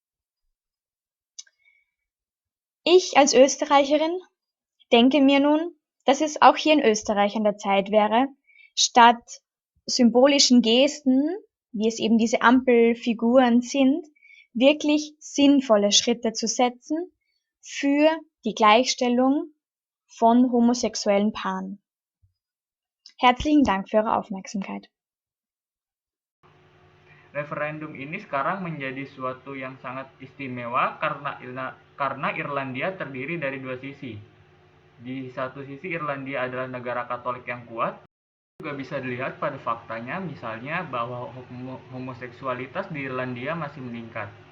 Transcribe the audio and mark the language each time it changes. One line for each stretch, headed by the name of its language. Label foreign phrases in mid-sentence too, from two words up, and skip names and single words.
German: Ich als Österreicherin denke mir nun, dass es auch hier in Österreich an der Zeit wäre, statt symbolischen Gesten, wie es eben diese Ampelfiguren sind, wirklich sinnvolle Schritte zu setzen für die Gleichstellung von homosexuellen Paaren. Herzlichen Dank für eure Aufmerksamkeit.
Indonesian: Referendum ini sekarang menjadi suatu yang sangat istimewa karena Irlandia terdiri dari dua sisi. Di satu sisi Irlandia adalah negara Katolik yang kuat, juga bisa dilihat pada faktanya misalnya bahwa homoseksualitas di Irlandia masih meningkat.